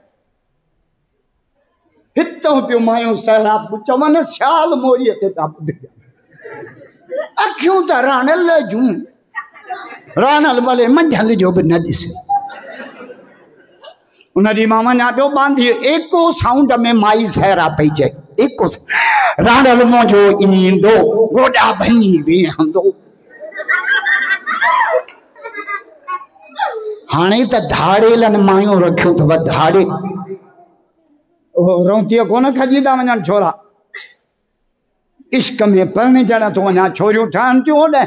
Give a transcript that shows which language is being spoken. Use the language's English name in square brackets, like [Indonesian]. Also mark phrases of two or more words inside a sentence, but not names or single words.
[Sindhi] हितां पियो मायूं सहरा चवनि शाल मोरीअ ते था ॿुधनि, अखियूं त राणल जूं, राणल भले मंझंदि जो बि न ॾिसे। उन ॾींहुं मां वञा पियो बांधी, एको साउंड में माई सहरा पई चए, एको राणल मुंहिंजो ईंदो गोॾा भञी वेहंदो। हाणे त धाड़ेलनि मायूं रखियूं अथव, धाड़े रौतीअ कोन खजींदा वञनि छोरा, इश्क में परिणिजण थो वञा, छोरियूं ठहनि थियूं होॾे।